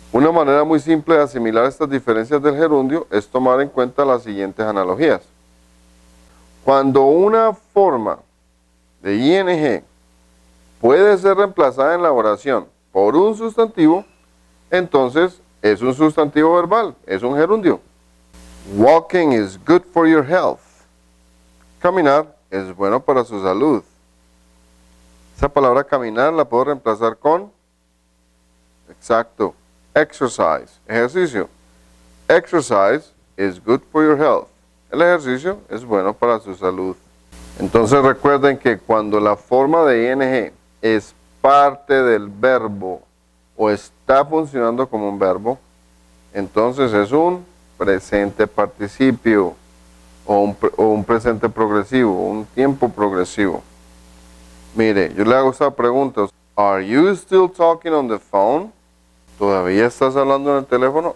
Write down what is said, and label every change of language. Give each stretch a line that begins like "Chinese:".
Spanish: Una manera muy simple de asimilar estas diferencias del gerundio es tomar en cuenta las siguientes analogías. Cuando una forma de ing puede ser reemplazada en la oración por un sustantivo, entonces es un sustantivo verbal, es un gerundio.
English: Walking is good for your health.
Spanish: Caminar es bueno para su salud. Esa palabra caminar la puedo reemplazar con, exacto, exercise, ejercicio.
English: Exercise is good for your health.
Spanish: El ejercicio es bueno para su salud. Entonces recuerden que cuando la forma de ing es parte del verbo o está funcionando como un verbo, entonces es un presente participio o un presente progresivo, un tiempo progresivo. Mire, yo le hago esta pregunta.
English: Are you still talking on the phone?
Spanish: ¿Todavía estás hablando en el teléfono?